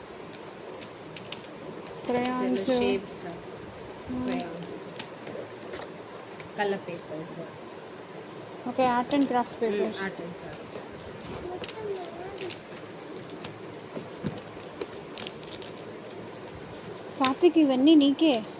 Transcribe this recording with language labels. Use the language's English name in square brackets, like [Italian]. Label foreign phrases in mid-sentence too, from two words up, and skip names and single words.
[English] ಕ್ರಯಾನ್ಸ್, Shapes, crayons, colour papers, OK, art and craft papers. Art and craft. [Telugu] సాత్విక్ ఇవన్నీ నీకే?